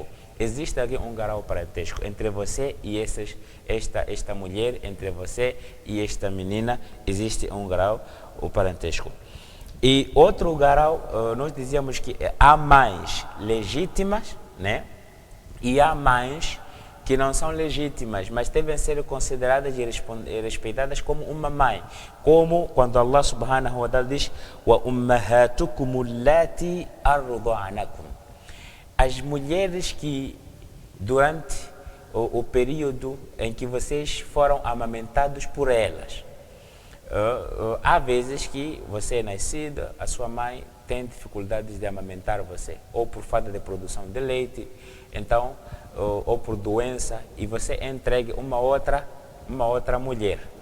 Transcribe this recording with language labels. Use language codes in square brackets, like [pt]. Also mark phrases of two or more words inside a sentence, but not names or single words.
[pt] Existe aqui um grau parentesco entre você e esta mulher, entre você e esta menina, existe um grau parentesco. E outro grau, nós dizíamos que há mães legítimas, né? E há mães que não são legítimas, mas devem ser consideradas e respeitadas como uma mãe. Como quando [ar] الله سبحانه وتعالى [pt] diz: [ar] "وأمهاتكم اللاتي أرضعنكم". [pt] As mulheres que, durante o período em que vocês foram amamentados por elas, há vezes que você é nascido, a sua mãe tem dificuldades de amamentar você, ou por falta de produção de leite, então, ou por doença, e você entregue uma outra mulher.